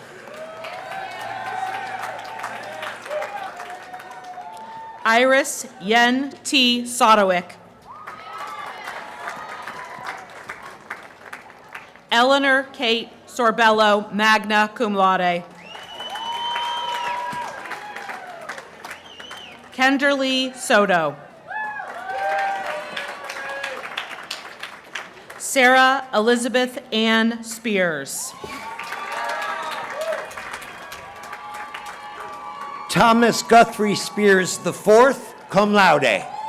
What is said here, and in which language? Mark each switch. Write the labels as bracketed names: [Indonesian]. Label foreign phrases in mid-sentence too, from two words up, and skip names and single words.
[English] Iris Yen T. Sodowick. Eleanor Kate Sorbello, [Latin] magna cum laude. [English] Kenderly Soto. Sarah Elizabeth Ann Spears. Thomas Guthrie Spears IV, [Latin] cum laude.